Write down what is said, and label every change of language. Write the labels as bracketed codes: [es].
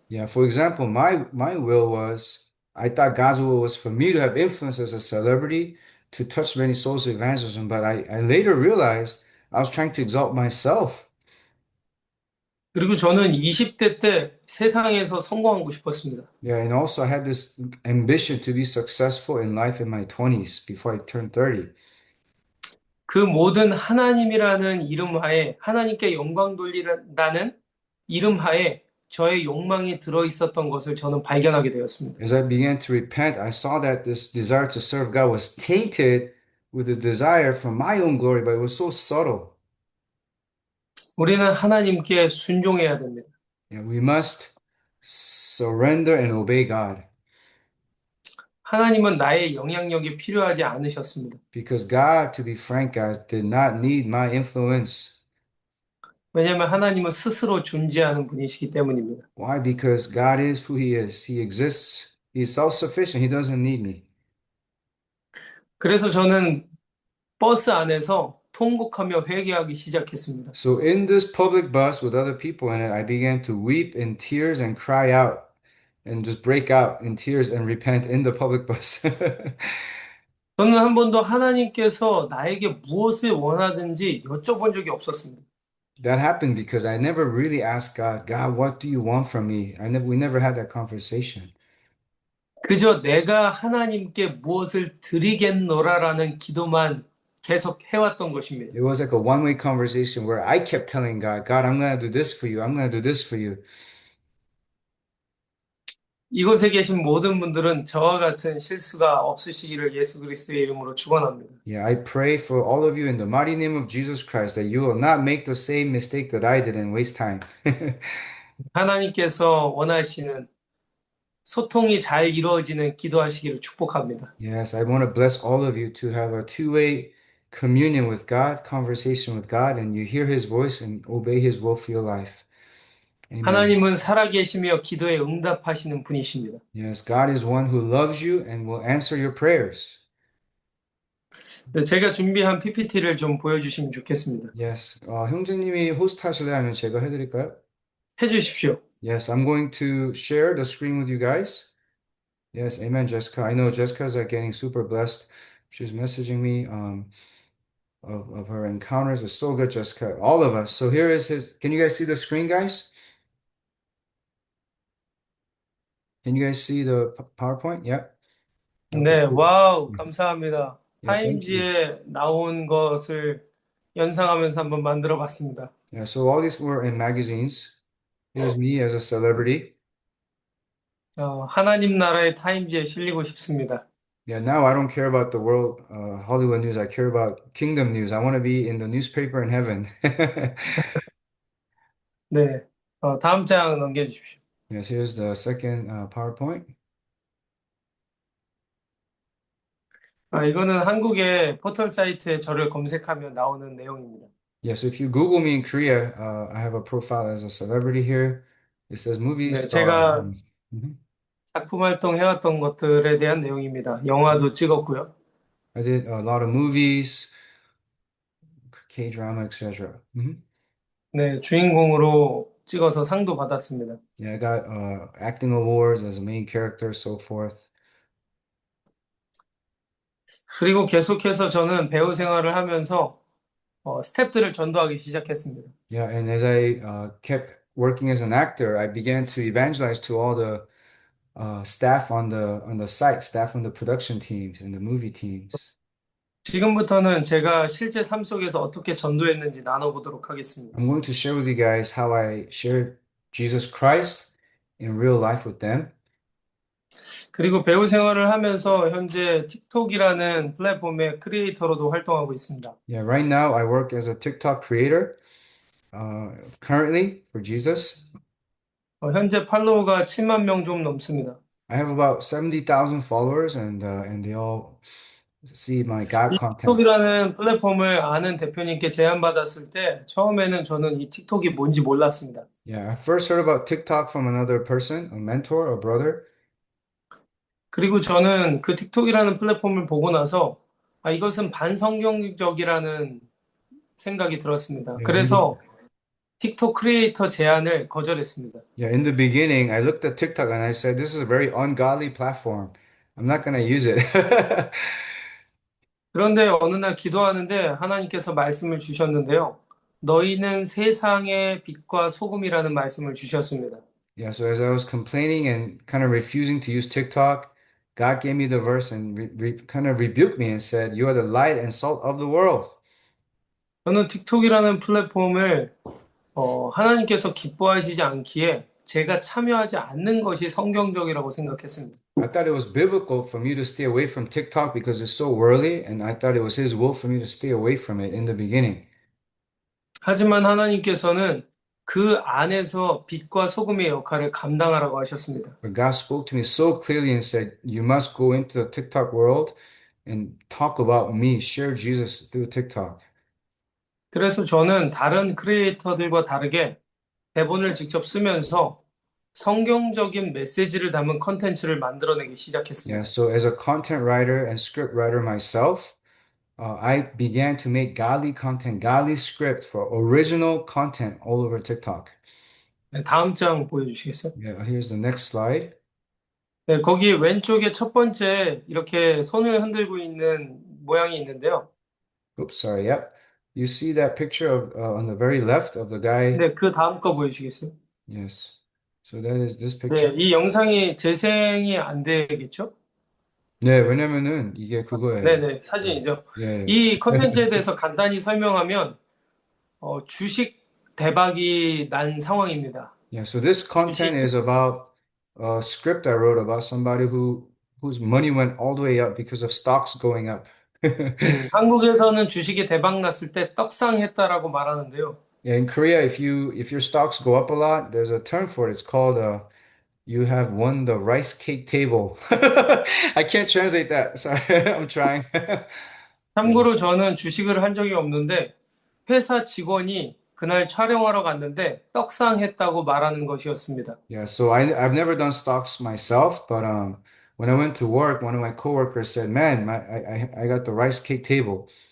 [en] yeah, for example, my will was, I thought God's will was for me to have influence as a celebrity, to touch many souls with evangelism, but I later realized I was trying to exalt myself. [ko] 그리고 저는 20대 때 세상에서 성공하고 싶었습니다. [en] Yeah, and also I had this ambition to be successful in life in my 20s before I turned 30. [ko] 그 모든 하나님이라는 이름 하에 하나님께 영광 돌리라는 이름 하에 저의 욕망이 들어 있었던 것을 저는 발견하게 되었습니다. [en] As I began to repent, I saw that this desire to serve God was tainted with a desire for my own glory, but it was so subtle. [ko] 우리는 하나님께 순종해야 됩니다. [en] Yeah, we must surrender and obey God [ko] 하나님은 나의 영향력이 필요하지 않으셨습니다. [en] because God, to be frank, guys, did not need my influence. [ko] 왜냐하면 하나님은 스스로 존재하는 분이시기 때문입니다. [en] Why? Because God is who He is. He exists. He's self-sufficient. He doesn't need me. [ko] 그래서 저는 버스 안에서 통곡하며 회개하기 시작했습니다. [en] So in this public bus with other people in it, I began to weep in tears and cry out and just break out in tears and repent in the public bus. [ko] 저는 한 번도 하나님께서 나에게 무엇을 원하든지 여쭤본 적이 없었습니다. [en] That happened because I never really asked God, God, what do you want from me? We never had that conversation. [ko] 그저 내가 하나님께 무엇을 드리겠노라라는 기도만 계속 해왔던 것입니다. [en] It was like a one-way conversation where I kept telling God, God, I'm going to do this for you. I'm going to do this for you. [ko] 이곳에 계신 모든 분들은 저와 같은 실수가 없으시기를 예수 그리스도의 이름으로 축원합니다. [en] Yeah, I pray for all of you in the mighty name of Jesus Christ that you will not make the same mistake that I did and waste time. [ko] 하나님께서 원하시는 소통이 잘 이루어지는 기도하시기를 축복합니다. [en] Yes, I want to bless all of you to have a two-way communion with God, conversation with God, and you hear His voice and obey His will for your life. Amen. [ko] 하나님은 살아계시며 기도에 응답하시는 분이십니다. [en] Yes, God is one who loves you and will answer your prayers. [ko] 네, 제가 준비한 PPT를 좀 보여주시면 좋겠습니다. Yes, 형제님이 호스트 하실래요? 아니면 제가 해드릴까요? 해주십시오. [en] Yes, I'm going to share the screen with you guys. Yes, amen, Jessica. I know Jessica's getting super blessed. She's messaging me of her encounters. It's so good, Jessica. All of us. So here is his. Can you guys see the screen, guys? Can you guys see the PowerPoint? Yep. Okay, [ko] 네, [en] cool. [ko] 와우, 감사합니다. [en] Yeah, thank you. [ko] 타임지에 나온 것을 연상하면서 한번 만들어 봤습니다. [en] Yeah, so all these were in magazines. Here's me as a celebrity. [ko] 하나님 나라의 타임지에 실리고 싶습니다. [en] Yeah, now I don't care about the world, Hollywood news. I care about kingdom news. I want to be in the newspaper in heaven. [ko] 네, 다음 장 넘겨주십시오. [en] Yes, here's the second PowerPoint. [ko] 이거는 한국의 포털 사이트에 저를 검색하면 나오는 내용입니다. [en] Yes, if you Google me in Korea, I have a profile as a celebrity here. It says movie [ko] 네, [en] star. [ko] 제가 Mhm. 작품 활동 해왔던 것들에 대한 내용입니다. 영화도 찍었고요. [en] I did a lot of movies, K-drama, etc. [ko] 네, 주인공으로 찍어서 상도 받았습니다. [en] Yeah, I got acting awards as a main character, so forth. [ko] 그리고 계속해서 저는 배우 생활을 하면서 스태프들을 전도하기 시작했습니다. [en] Yeah, and as I kept working as an actor, I began to evangelize to all the staff on the site, staff on the production teams and the movie teams. [ko] 지금부터는 제가 실제 삶 속에서 어떻게 전도했는지 나눠보도록 하겠습니다. [en] I'm going to share with you guys how I shared Jesus Christ in real life with them. [ko] 그리고 배우 생활을 하면서 현재 틱톡이라는 플랫폼의 크리에이터로도 활동하고 있습니다. [en] Yeah, right now I work as a TikTok creator, currently for Jesus. [ko] 현재 팔로워가 7만 명 좀 넘습니다. [en] I have about 70,000 followers and they all see my God content. [ko] 틱톡이라는 플랫폼을 아는 대표님께 제안받았을 때 처음에는 저는 이 틱톡이 뭔지 몰랐습니다. [en] Yeah, I first heard about TikTok from another person, a mentor, a brother. [ko] 그리고 저는 그 틱톡이라는 플랫폼을 보고 나서 이것은 반성경적이라는 생각이 들었습니다. 그래서 틱톡 크리에이터 제안을 거절했습니다. [en] Yeah, in the beginning, I looked at TikTok and I said, this is a very ungodly platform. I'm not going to use it. [ko] 그런데 어느 날 기도하는데 하나님께서 말씀을 주셨는데요. 너희는 세상의 빛과 소금이라는 말씀을 주셨습니다. [en] Yeah, so as I was complaining and kind of refusing to use TikTok, God gave me the verse and kind of rebuked me and said, you are the light and salt of the world. [ko] 저는 틱톡이라는 플랫폼을 하나님께서 기뻐하시지 않기에 제가 참여하지 않는 것이 성경적이라고 생각했습니다. [en] I thought it was biblical for me to stay away from TikTok because it's so worldly, and I thought it was His will for me to stay away from it in the beginning. [ko] 하지만 하나님께서는 그 안에서 빛과 소금의 역할을 감당하라고 하셨습니다. [en] But God spoke to me so clearly and said, you must go into the TikTok world and talk about me, share Jesus through TikTok. [ko] 그래서 저는 다른 크리에이터들과 다르게 대본을 직접 쓰면서 성경적인 메시지를 담은 컨텐츠를 만들어내기 [en] Yeah, [ko] 시작했습니다. [en] so as a content writer and script writer myself, I began to make godly content, godly script for original content all over TikTok. [ko] 네, 다음 장 보여주시겠어요? [en] Yeah, here's the next slide. [ko] 네, 거기 왼쪽에 첫 번째 이렇게 손을 흔들고 있는 모양이 있는데요. [en] Oops, sorry. Yep. You see that picture of on the very left of the guy? [ko] 네, 그 다음 거 보여주시겠어요? [en] Yes. So that is this [ko] 네, [en] picture. [ko] 이 영상이 재생이 안 되겠죠? 네, 왜냐면은 이게 그거예요. 네네, 사진이죠. 예. 이 컨텐츠에 대해서 간단히 설명하면 주식 대박이 난 상황입니다. [en] Yeah, so this content is about a script I wrote about somebody whose money went all the way up because of stocks going up. [ko] 한국에서는 주식이 대박 났을 때 떡상했다라고 말하는데요. [en] Yeah, in Korea, if your stocks go up a lot, there's a term for it. It's called you have won the rice cake table. I can't translate that. Sorry, I'm trying. [ko] 참고로 저는 주식을 한 적이 없는데 회사 직원이 그날 촬영하러 갔는데 떡상했다고 말하는 것이었습니다. [en] Yeah, so I've never done stocks myself, but when I went to work, one of my coworkers said, "Man, I got the rice cake table.